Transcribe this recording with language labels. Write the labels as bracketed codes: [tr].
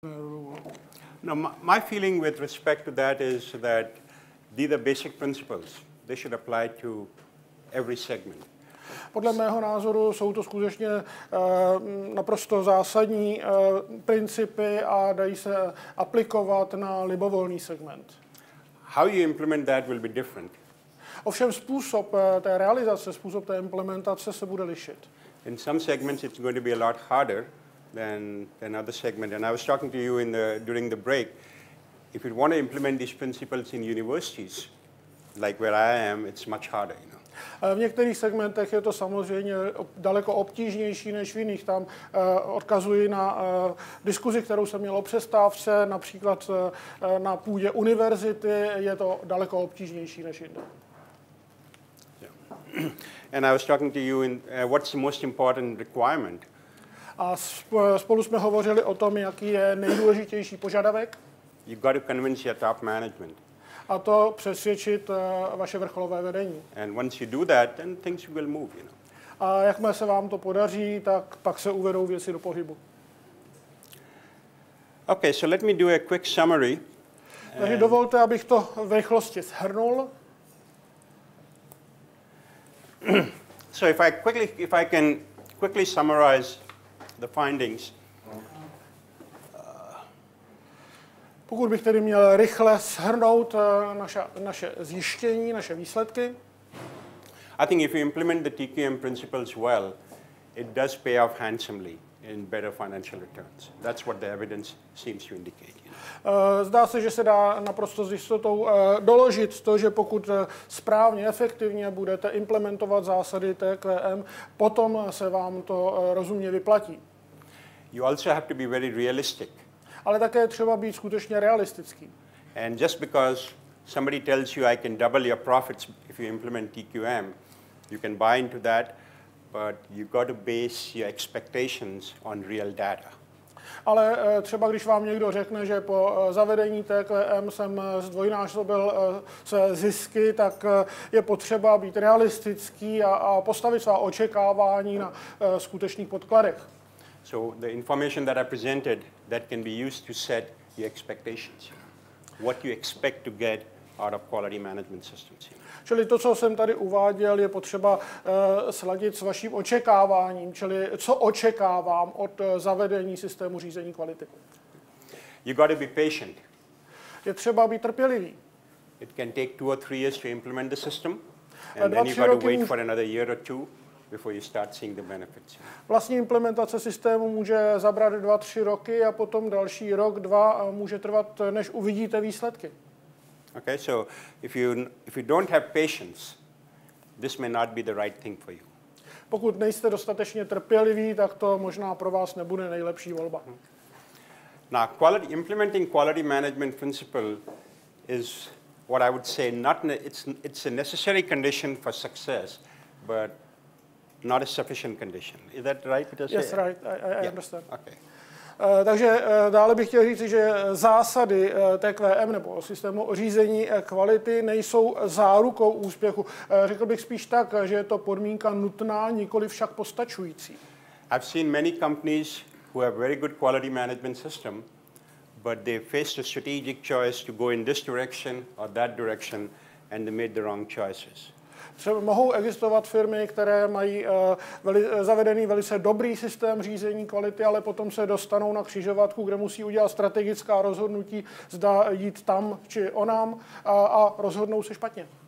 [en] No, my feeling with respect to that is that these are basic principles. They should apply to every segment. [cs] Podle mého názoru jsou to skutečně naprosto zásadní principy a dají se aplikovat na libovolný segment. [en] How you implement that will be different. [cs] Ovšem způsob té realizace, způsob té implementace se bude lišit. [en] In some segments it's going to be a lot harder than other segments. And I was talking to you during the break. If you want to implement these principles in universities, like where I am, it's much harder, you know. [cs] V některých segmentech je to samozřejmě daleko obtížnější než v jiných. Tam odkazuji na diskuzi, kterou jsem měl o přestávce, například na půdě univerzity je to daleko obtížnější než jinde. [en] And I was talking to you in what's the most important requirement. [cs] A spolu jsme hovořili o tom, jaký je nejdůležitější požadavek. [en] You've got to convince your top management. [cs] A to přesvědčit vaše vrcholové vedení. [en] And once you do that, then things will move, you know. [cs] A jakmile se vám to podaří, tak pak se uvedou věci do pohybu. [en] Okay, so let me do a quick summary. [cs] Takže dovolte, abych to v rychlosti shrnul. [en] So if I can quickly summarize the findings. [cs] Pokud bych tedy měl rychle shrnout naše zjištění, naše výsledky. [en] I think if you implement the TQM principles well, it does pay off handsomely in better financial returns. That's what the evidence seems to indicate. [cs] Zdá se, že se dá naprosto s jistotou doložit to, že pokud správně, efektivně budete implementovat zásady TQM, potom se vám to rozumně vyplatí. [en] You also have to be very realistic. [cs] Ale také třeba být skutečně realistický. [en] And just because somebody tells you I can double your profits if you implement TQM, you can buy into that, but you've got to base your expectations on real data. [cs] Ale třeba když vám někdo řekne, že po zavedení TQM jsem zdvojnásobil své zisky, tak je potřeba být realistický a postavit svá očekávání na skutečných podkladech. [en] So the information that I presented, that can be used to set your expectations. What you expect to get out of quality management systems. [cs] Čili to, co jsem tady uváděl, je potřeba sladit s vaším očekáváním, čili co očekávám od zavedení systému řízení kvality. [en] You got to be patient. [cs] Je třeba být trpělivý. [en] It can take 2 or 3 years to implement the system, and then you got to wait for another year or 2 before you start seeing the benefits. [cs] Vlastní implementace systému může zabrat 2-3 roky a potom další rok, 2 může trvat, než uvidíte výsledky. [en] Okay, so if you don't have patience, this may not be the right thing for you. [cs] Pokud nejste dostatečně trpěliví, tak to možná pro vás nebude nejlepší volba. [en] Now, implementing quality management principle is what I would say it's a necessary condition for success, but not a sufficient condition. Is that right? Yes, right. I understand. Okay. [cs] Takže dále bych chtěl říct, že zásady TQM nebo systému řízení kvality nejsou zárukou úspěchu. Řekl bych spíš tak, že je to podmínka nutná, nikoli však postačující. [en] I've seen many companies who have very good quality management system, but they faced a strategic choice to go in this direction or that direction, and they made the wrong choices. [cs] Třeba mohou existovat firmy, které mají zavedený velice dobrý systém řízení kvality, ale potom se dostanou na křižovatku, kde musí udělat strategická rozhodnutí, zda jít tam či onam a rozhodnou se špatně.